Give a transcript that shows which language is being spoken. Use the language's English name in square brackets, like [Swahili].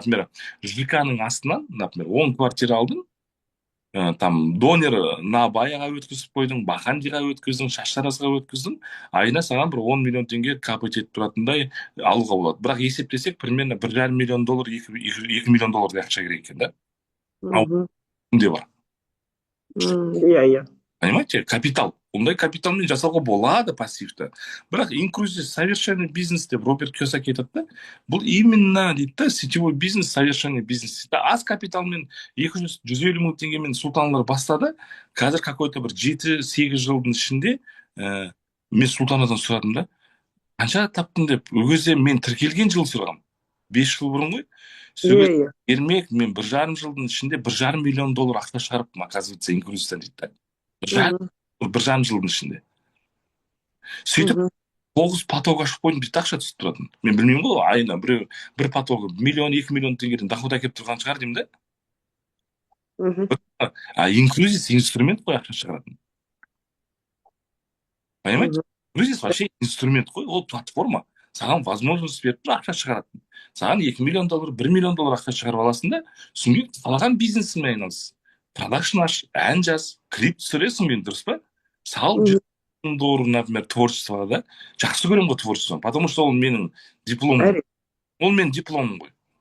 [Kazakh] Например, ЖК-ның астынан, например, 10 квартира алдың, там донер Набаяға өткізіп қойдың, Бахандиға өткіздің, Шаштаразға өткіздің, айына саған бір 10 миллион теңге капать етіп тұратындай алуға болады. Бірақ есептесек, примерно 1,5 миллион доллар, 2 миллион доллардай ақша керек екен, да. Кімде бар? Иә. [Russian] Понимаете, капитал. [Kazakh] Ондай капиталмен жасауға болады пассивті. Бірақ инкрузис совершенный бизнес деп Роберт Киосаки айтады да. Бұл именно дейді да, сетевой бизнес, совершенный бизнес. Аз капиталмен 200-150 мың теңгемен Султаналар бастады. Қазір какой-то бір 7-8 жылдың ішінде мен Султанадан сұрадым да. Қанша таптың деп, өзі мен тіркелген жыл сұрағам. 5 жыл бұрын ғой. Ермек, мен 1,5 жылдың ішінде 1,5 миллион доллар ақша шығарыппын, оказывается, инкрузистен дейді да. 1,5 жылдың ішінде. Сөйтіп, 9 поток ашып қойдым, дейді ақша түсіп тұратын. Мен білмеймін ғой, айына бір потогы 1 миллион, 2 миллион теңгеден доход әкеп тұрған шығар деймін да. Инкрузис инструмент қой ақша шығаратын. [Russian] Понимаете? [Kazakh] Инкрузис вообще инструмент қой, ол платформа. Саған возможность беріп тұр, ақша шығаратын. Саған 2 миллион доллар, 1 миллион доллар ақша шығарып аласың да, соңғы қалаған бизнесімен айналыс. Продакшн аш, ән жаз, клип түсіресің мен, дұрыс па? Сал 100 000 доллар, например, творчествоға да. Жақсы көремін ғой творчество, потому что ол менің дипломым. Ол менің дипломым ғой.